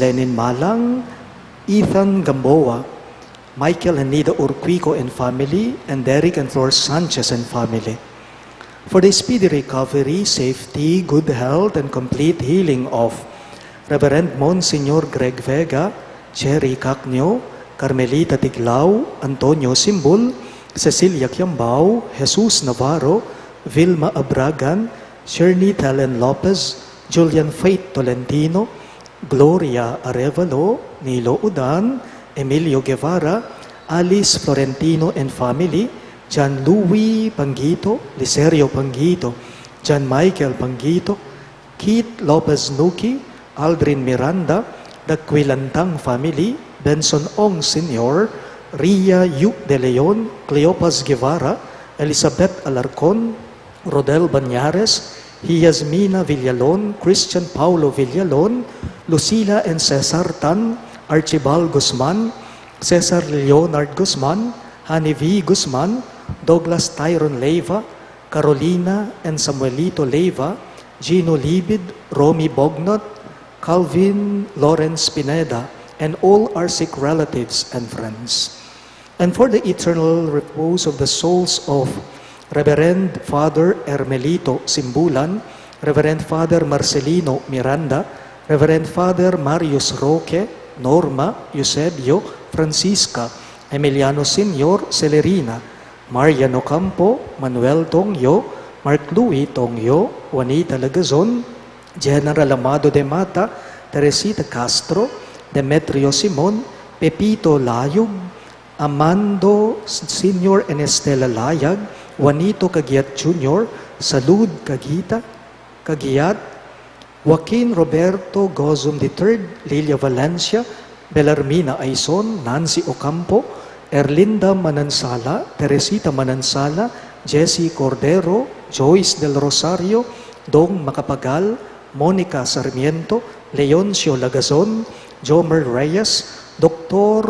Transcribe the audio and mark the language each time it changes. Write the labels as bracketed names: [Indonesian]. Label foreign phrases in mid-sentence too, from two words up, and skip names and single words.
[English] Lenin Malang, Ethan Gamboa, Michael and Nida Urquico and family, and Derek and Flor Sanchez and family. For the speedy recovery, safety, good health, and complete healing of Reverend Monsignor Greg Vega, Cherry Cacnio, Carmelita Tiglao, Antonio Simbul, Cecilia Quiambao, Jesus Navarro, Vilma Abragan, Shirley Helen Lopez, Julian Faith Tolentino, Gloria Arevalo, Nilo Udan, Emilio Guevara, Alice Florentino and family, John Louis Pangito, Licerio Pangito, John Michael Pangito, Keith Lopez Nuki, Aldrin Miranda, the Quilantang family, Benson Ong Sr., Ria Yu De Leon, Cleopas Guevara, Elizabeth Alarcon, Rodel Banyares, Jasmina Villalon, Christian Paulo Villalon, Lucila and Cesar Tan, Archibald Guzman, Cesar Leonard Guzman, Hani V. Guzman, Douglas Tyron Leyva, Carolina and Samuelito Leyva, Gino Libid, Romy Bognot, Calvin Lawrence Pineda, and all our sick relatives and friends. And for the eternal repose of the souls of Reverend Father Hermelito Simbulan, Reverend Father Marcelino Miranda, Reverend Father Marius Roque, Norma, Eusebio, Francisca, Emiliano Senior, Celerina, Mariano Campo, Manuel Tongyo, Mark Louis Tongyo, Juanita Lagazon, General Amado de Mata, Teresita Castro, Demetrio Simon, Pepito Layug, Amando Senior and Estela Layag, Juanito Cagiat Jr., Salud Cagiat, Joaquin Roberto Gozum III, Lilia Valencia, Belarmina Aison, Nancy Ocampo, Erlinda Manansala, Teresita Manansala, Jessie Cordero, Joyce Del Rosario, Dong Macapagal, Monica Sarmiento, Leoncio Lagazon, Jomer Reyes, Dr.